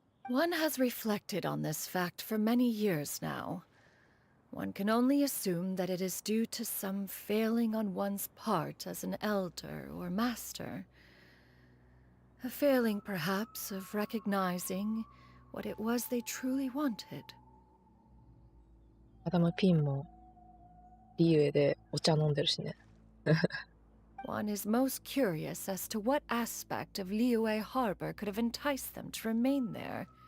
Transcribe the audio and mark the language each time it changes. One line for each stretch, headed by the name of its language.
English: One has reflected on this fact for many years now. One can only assume that it is due to some failing on one's part as an elder or master. A failing, perhaps, of recognizing what it was they truly wanted.
Japanese: アダム・ピンもリユエでお茶飲んでるしね。
English: One is most curious as to what aspect of Liyue Harbor could have enticed them to remain there.